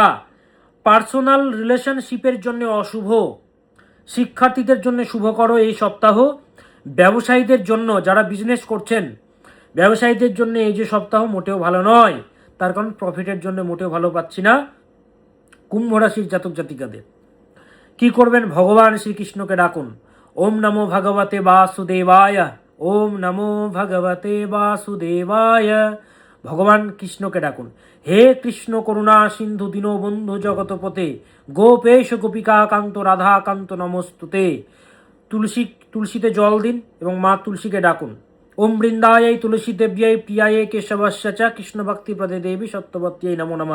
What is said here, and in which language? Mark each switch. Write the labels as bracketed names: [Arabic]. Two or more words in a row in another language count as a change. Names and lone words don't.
[English] personal relationship [Bangla] জন্য অশুভ, শিক্ষার্থীদের জন্য শুভকর এই সপ্তাহ। ব্যবসায়ীদের জন্য, যারা বিজনেস করছেন, ব্যবসায়ীদের জন্য এই যে সপ্তাহ মোটেও ভালো নয়। তার কারণ প্রফিটের জন্য মোটেও ভালো পাচ্ছি না কুম্ভ রাশির জাতক জাতিকাদের। কি করবেন? ভগবান শ্রীকৃষ্ণকে ডাকুন। [Sanskrit] ওম নমো ভগবতে বাসুদেবায়। ওম নমো ভগবতে বাসুদেবায়। [Bangla] ভগবান কৃষ্ণকে ডাকুন। [Sanskrit] হে কৃষ্ণ করুণা সিন্ধু দীনবন্ধু জগৎপতে, গোপেশ গোপিকা কান্ত রাধা কান্ত নমস্তুতে। [Bangla] তুলসীতে জল দিন এবং মা তুলসীকে ডাকুন। [Sanskrit] ওম বৃন্দায় তুলসী দেব্যায় প্রিয়ায় কেশবস্য চ কৃষ্ণ ভক্তি প্রদে দেবী সত্যবত্যই নমো নমঃ।